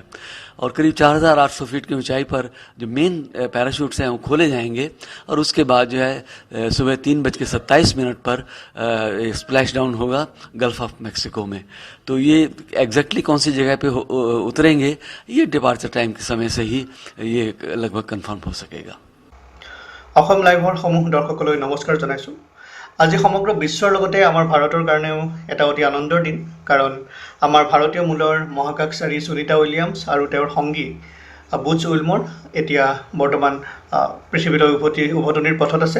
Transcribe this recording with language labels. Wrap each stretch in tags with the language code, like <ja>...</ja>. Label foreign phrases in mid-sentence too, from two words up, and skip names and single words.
<hi>और करीब 4,800 फीट की ऊंचाई पर जो</hi> <en>main parachutes</en> <hi>हैं वो खोले जाएंगे और उसके बाद जो है सुबह 3:27 पर</hi> <en>splash down</en> <hi>होगा गल्फ ऑफ मैक्सिको में। तो ये एग्जैक्टली कौन सी जगह पे उतरेंगे ये</hi> <en>departure time</en> <hi>के समय से ही ये लगभग कन्फर्म हो सकेगा।</hi> <as>অসম লাইভৰ সমূহ দৰ্শকলৈ নমস্কাৰ জনাইছোঁ। আজি সমগ্ৰ বিশ্বৰ লগতে আমাৰ ভাৰতৰ কাৰণেও এটা অতি আনন্দৰ দিন, কাৰণ আমাৰ ভাৰতীয় মূলৰ মহাকাশচাৰী সুনিতা উইলিয়ামছ আৰু তেওঁৰ সংগী বুজ উইলমৰ এতিয়া বৰ্তমান পৃথিৱীলৈ উভতনিৰ পথত আছে।</as>